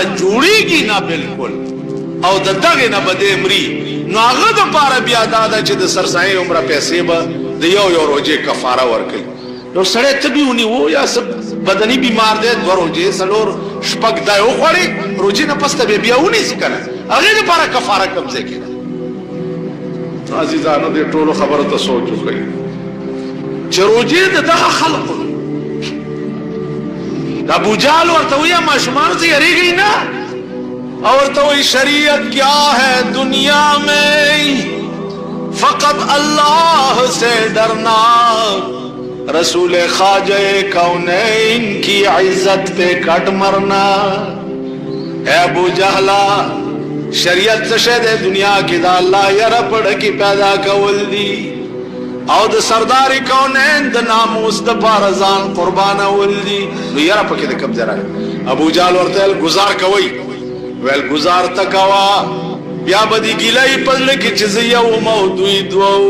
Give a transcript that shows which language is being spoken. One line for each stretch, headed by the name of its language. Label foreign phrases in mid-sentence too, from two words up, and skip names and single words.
Pashto: جوړېږي نه بالکل او د دغې نه به دی مري نو هغه دپاره بیا دا ده چې د سرسایي عمره پیسې به د یو روجې کفاره ورکوي نو سړی تبې ونیو یا څه بدني بیمار دی 2 روجې 4 شپږ دا یې وخوړې روجې نه پس ته بیا ونیسي که نه هغې دپاره کفاره کوم ځای کې ده عزیزانو دې ټولو خبرو ته سوچ وکړئ چې روجې د دغه خلقو ابو جهل ورته وایي ماشومانو ته یریږئ نه اور ورته وایي
Urdu: شریعت کیا ہے دنیا میں فقط اللہ سے ڈرنا رسول خواجہ کونین کی عزت پہ کٹ مرنا
Pashto: اے ابو جہلا شریعت څه شی دی دنیا کې دا الله یره پړه کې پیدا کول دي او د سردار کونین د ناموس د پاره ځان قربانول دي نو یره پکې د کوم ځای راغی ابو جهل ورته گزار کوي ویل گزار ته کوه بیا به دې ګیلې په زړه کې چې زه یو یم او دوی دوه